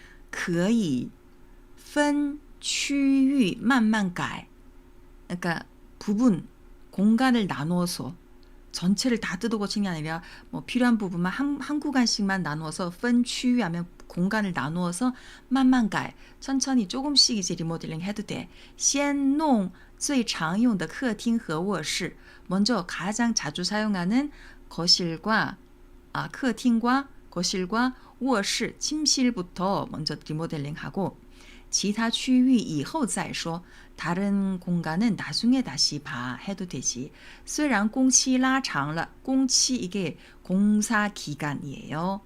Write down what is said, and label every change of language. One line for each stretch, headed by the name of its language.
Chinese: 可以分区域慢慢改.
Korean: 그러니까 부분 공간을 나누어서 전체를 다 뜯어고친 게 아니라 뭐 필요한 부분만 한 구간씩만 나누어서 分区域 하면 공간을 나누어서
Chinese: 慢慢改
Korean: 천천히 조금씩 이제 리모델링 해도 돼.
Chinese: 先弄最常用的客厅和卧室.
Korean: 먼저 가장 자주 사용하는 거실과客厅과 거실과 卧室 침실부터 먼저 리모델링하고
Chinese: 其他区域以后再说.
Korean: 다른 공간은 나중에 다시 봐 해도 되지.
Chinese: 虽然工期拉长了,
Korean: 공치 이게 공사 기간이에요.